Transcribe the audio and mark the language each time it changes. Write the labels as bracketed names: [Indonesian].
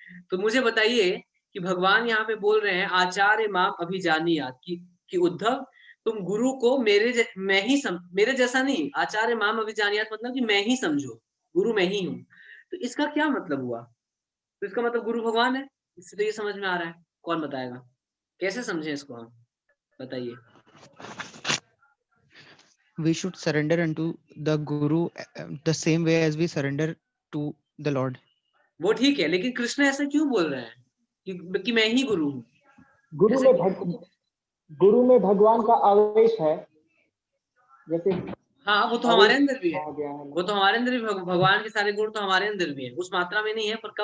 [Hindi] तो मुझे बताइए कि भगवान यहाँ पे बोल रहे हैं [Sanskrit] आचार्य माम अभिजानीयात्, [Hindi] कि उद्धव तुम गुरु को मेरे जैसा नहीं, आचार्य माम अभिजानीयात् मतलब कि मैं ही समझो, गुरु मैं ही हूँ। तो इसका क्या मतलब हुआ? तो इसका मतलब गुरु भगवान है, इससे तो ये समझ में आ रहा है। कौन बताएगा कैसे समझे इसको हम? बताइए। [English] We should surrender unto the Guru the same way as we surrender to the Lord. [Hindi] वो ठीक है, लेकिन कृष्ण ऐसा क्यों बोल रहे हैं कि मैं ही गुरु हूँ? गुरु ऐसा में क्यों? भक्त गुरु में भगवान का आवेश है, जैसे हाँ वो तो हमारे अंदर भी है, आ गया है। वो तो हमारे अंदर भी भगवान के सारे गुण तो हमारे अंदर भी है, उस मात्रा में नहीं है पर कम